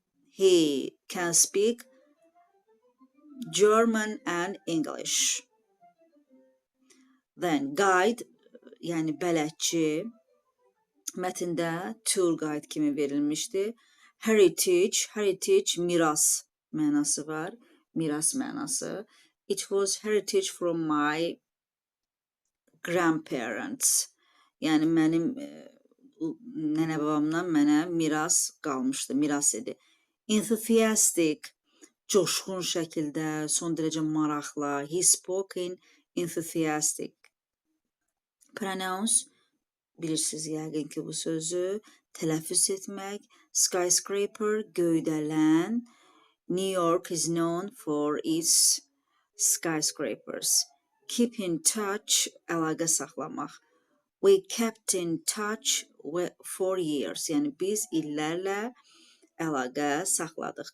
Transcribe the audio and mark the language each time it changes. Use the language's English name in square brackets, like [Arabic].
[English] He can speak German and English. [Azerbaijani] Then guide, yəni bələdçi, mətndə tour guide kimi verilmişdi. Heritage miras mənası var. Miras mənası. [English] It was heritage from my grandparents. [Azerbaijani] Yəni mənim nənə babamdan mənə miras qalmışdı, miras idi. Enthusiastic, coşqun şəkildə, son dərəcə maraqla. [English] He spoke in enthusiastic. [Azerbaijani] Pronounce, bilirsiniz yəqin ki bu sözü, tələffüz etmək. Skyscraper, göydələn. [English] New York is known for its skyscrapers. Keep in touch, [Azerbaijani] əlaqə saxlamaq. [English] We kept in touch for years. [Azerbaijani] Yəni biz illərlə əlaqə saxladıq.